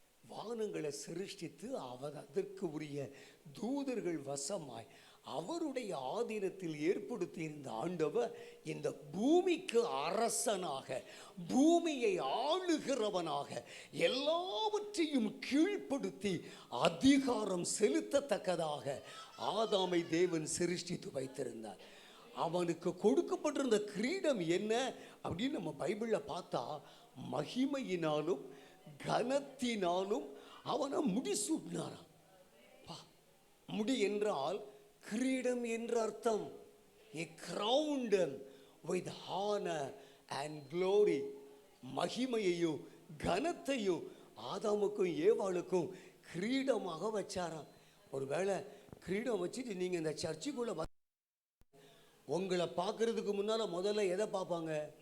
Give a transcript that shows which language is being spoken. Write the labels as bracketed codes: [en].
[ta] வானங்களை சிருஷ்டித்து அவர் அதற்கு உரிய தூதர்கள் வசமாய் அவருடைய ஆதீனத்தில் ஏற்படுத்தி இருந்த ஆண்டவர் இந்த பூமிக்கு அரசனாக, பூமியை ஆளுகிறவனாக, எல்லாவற்றையும் கீழ்ப்படுத்தி அதிகாரம் செலுத்தத்தக்கதாக ஆதாமை தேவன் சிருஷ்டித்து வைத்திருந்தார். அவனுக்கு கொடுக்கப்பட்டிருந்த கிரீடம் என்ன அப்படின்னு நம்ம பைபிளில் பார்த்தா, மகிமையினாலும் கனத்தினாலும் அவனை முடிசூட்டினாராம். முடி என்றால் கிரீடம் என்ற அர்த்தம். [en] He crowned him with honor and glory. [ta] மகிமையையும் கனத்தையும் ஆதாமுக்கும் ஏவாளுக்கும் கிரீடமாக வச்சாராம். ஒருவேளை கிரீடம் வச்சுட்டு நீங்க இந்த சர்ச்சுக்குள்ள உங்களை பார்க்கறதுக்கு முன்னால முதல்ல எதை பார்ப்பாங்க?